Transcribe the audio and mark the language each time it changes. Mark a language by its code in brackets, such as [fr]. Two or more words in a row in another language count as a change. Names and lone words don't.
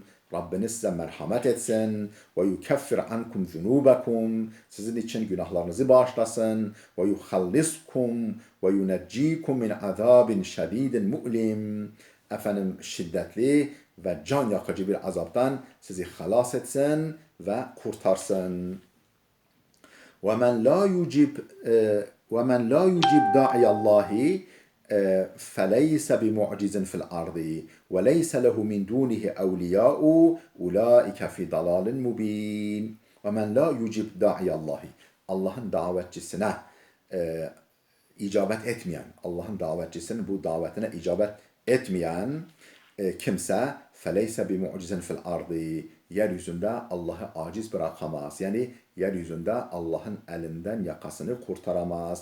[tr] Rabbiniz size merhamet etsin. [ar] ويكفر عنكم ذنوبكم. [tr] Sizin için günahlarınızı bağışlasın. [ar] ويخلصكم وينجيكم من عذاب شديد مؤلم. [tr] Efendim şiddetli ve can yakıcı bir azaptan sizi halas etsin ve kurtarsın. [ar] وَمَنْ لَا يُجِبْ وَمَنْ لَا يُجِبْ دَاعِيَ اللّٰهِ فَلَيْسَ بِمُعْجِزٍ فِي الْأَرْضِ وَلَيْسَ لَهُ مِنْ دُونِهِ أَوْلِيَاءُ أُولَٰئِكَ فِي ضَلَالٍ مُب۪ينٍ وَمَنْ لَا يُجِبْ دَاعِيَ اللّٰهِ [tr] Allah'ın davetçisine icabet etmeyen, Allah'ın davetçisinin bu davetine icabet etmeyen kimse [ar] فليس بمعجز في الأرض, [tr] yeryüzünde Allah'ı aciz bırakamaz. Yani yeryüzünde Allah'ın elinden yakasını kurtaramaz.